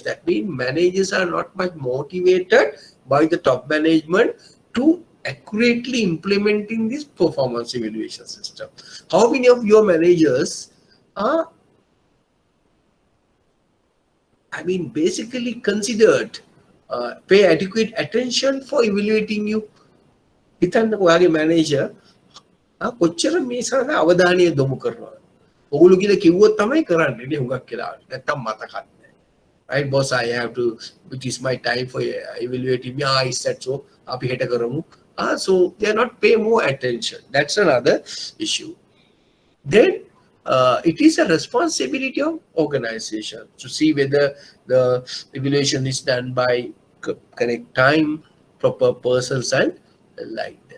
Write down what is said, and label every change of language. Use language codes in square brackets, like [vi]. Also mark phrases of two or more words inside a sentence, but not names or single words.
[en] That means managers are not much motivated by the top management to accurately implementing this performance evaluation system. How many of your managers are, I mean, basically considered pay adequate attention for evaluating you? [si] හිතන්න ඔයාගේ මැනේජර් කොච්චර මේ සඳහා අවධානය යොමු කරනවද? ඔගොල්ලෝ කියලා කිව්වොත් තමයි කරන්නේ නේ හුඟක් වෙලාවට. නැත්තම් මතකත් නැහැ. [en] Right, boss, I have to, it is my time for evaluating me. Is that so? [si] අපි හෙට කරමු. [en] So they are not pay more attention. That's another issue. Then it is a responsibility of organization to see whether the evaluation is done by correct time, proper persons, and like that.